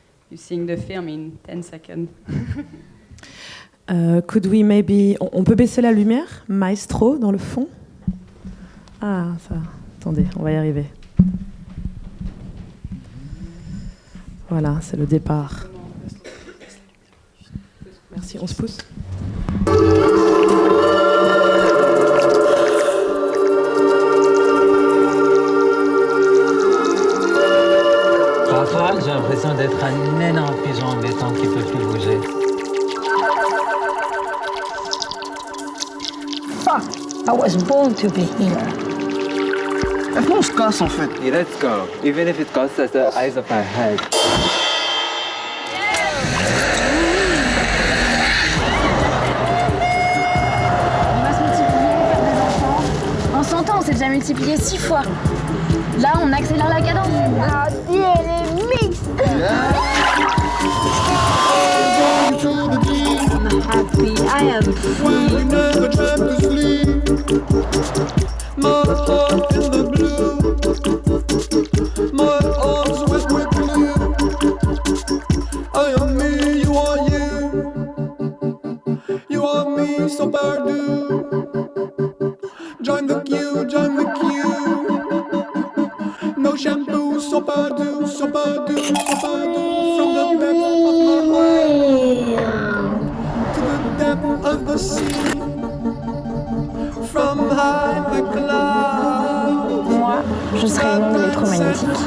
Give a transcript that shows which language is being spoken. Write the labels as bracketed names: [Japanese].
[English] You sing the film in 10 seconds. Could we maybe... [French] On peut baisser la lumière, maestro, dans le fond? Ah, ça... Attendez, on va y arriver. Voilà, c'est le départ. Merci, on se pousse. Parfois, j'ai l'impression d'être un énorme pigeon en béton qui ne peut plus bouger. [English] Fuck! I was born to be here. [French] Maintenant on se casse en fait. [English] Yeah, let's go. Even if it costs us the eyes of our head. [French] On va se multiplier, faire des enfants. En 100 ans, on s'est déjà multiplié 6 fois. Là, on accélère la cadence. Ah, elle est mixte. [English] I'm happy, I am free. We never tried to sleep. My heart in the blue. My arms with blue. I am me, you are you. You are me, so pardon. Join the queue, join the queue. No shampoo, so pardon, so pardon, so pardon. From the depth of my heart to the depth of the sea. From high the clouds. [French] Moi, je serai une onde électromagnétique.